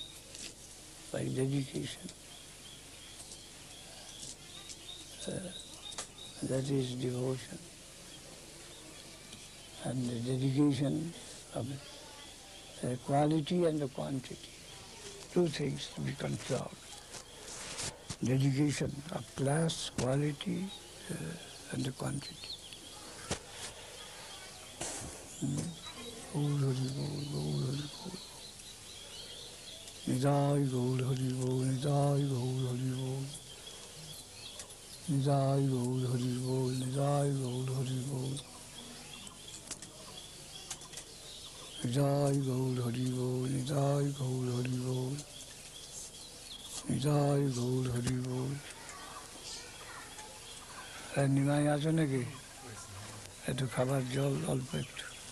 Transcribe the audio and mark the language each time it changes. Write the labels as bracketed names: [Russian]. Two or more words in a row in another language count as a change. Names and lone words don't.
[English] That is devotion. And the dedication of the quality and the quantity. Two things to be controlled. Dedication of class, quality, and the quantity. [Bangla] Gaur Hari Gaur, Gaur Hari Gaur. Nidai Gaur Hari Gaur, Nidai Gaur Hari Gaur. Nidai Gaur Hari Gaur, Nidai Gaur Hari Gaur. Nidai Gaur Hari Gaur, Nidai Gaur Hari Gaur. Nidai Gaur Hari Gaur. নিমাই আছে নাকি? একটু খাবার জল অল্প একটু।